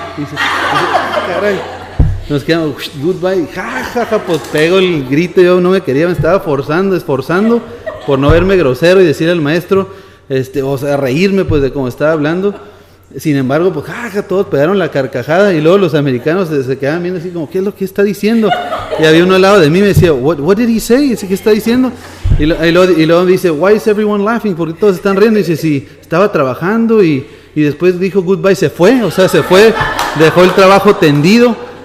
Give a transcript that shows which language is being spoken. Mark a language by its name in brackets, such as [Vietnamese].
[Spanish] Dice, caray, nos quedamos, goodbye, jajaja, pues pego el grito, yo no me quería, me estaba esforzando por no verme grosero y decirle al maestro, o sea, reírme pues de cómo estaba hablando. Sin embargo, pues jaja, todos pegaron la carcajada y luego los americanos se quedaban viendo así como, ¿qué es lo que está diciendo? Y había uno al lado de mí y me decía, [English] what did he say? [Spanish] ¿Qué está diciendo? Y luego dice, [English] why is everyone laughing? [Spanish] Porque todos están riendo. Y dice, sí, estaba trabajando y después dijo goodbye, se fue, dejó el trabajo tendido.